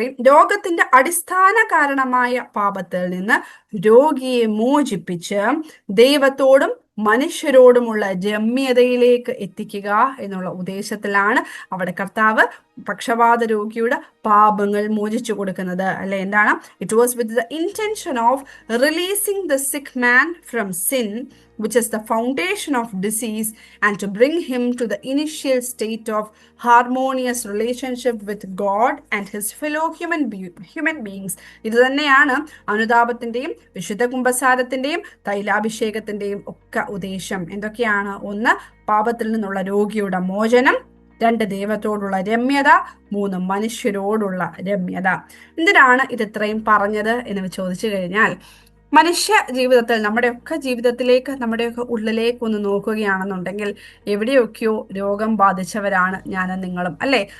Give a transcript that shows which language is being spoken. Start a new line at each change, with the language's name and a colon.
Malayalam: രോഗത്തിന്റെ അടിസ്ഥാന കാരണമായ പാപത്തിൽ നിന്ന് രോഗിയെ മോചിപ്പിച്ച് ദൈവത്തോടും മനുഷ്യരോടുമുള്ള രമ്യതയിലേക്ക് എത്തിക്കുക എന്നുള്ള ഉദ്ദേശത്തിലാണ് അവിടെ കർത്താവ് പക്ഷവാത രോഗിയുടെ പാപങ്ങൾ മോചിച്ചു കൊടുക്കുന്നത്. അല്ലെ, എന്താണ്?
English: It was with the intention of releasing the sick man from sin, which is the foundation of disease, and to bring him to the initial state of harmonious relationship with God and his fellow human beings.
Malayalam: ഇത് തന്നെയാണ് അനുതാപത്തിന്റെയും വിശുദ്ധ കുമ്പസാരത്തിന്റെയും തൈലാഭിഷേകത്തിന്റെയും ഒക്കെ ഉദ്ദേശം. എന്തൊക്കെയാണ്? ഒന്ന്, പാപത്തിൽ നിന്നുള്ള രോഗിയുടെ മോചനം; രണ്ട്, ദൈവത്തോടുള്ള രമ്യത; മൂന്ന്, മനുഷ്യരോടുള്ള രമ്യത. എന്തിനാണ് ഇത് ഇത്രയും പറഞ്ഞത് എന്ന് ചോദിച്ചു കഴിഞ്ഞാൽ, മനുഷ്യ ജീവിതത്തിൽ, നമ്മുടെയൊക്കെ ജീവിതത്തിലേക്ക്, നമ്മുടെയൊക്കെ ഉള്ളിലേക്ക് ഒന്ന് നോക്കുകയാണെന്നുണ്ടെങ്കിൽ എവിടെയൊക്കെയോ രോഗം ബാധിച്ചവരാണ് ഞാനും നിങ്ങളും, അല്ലെ?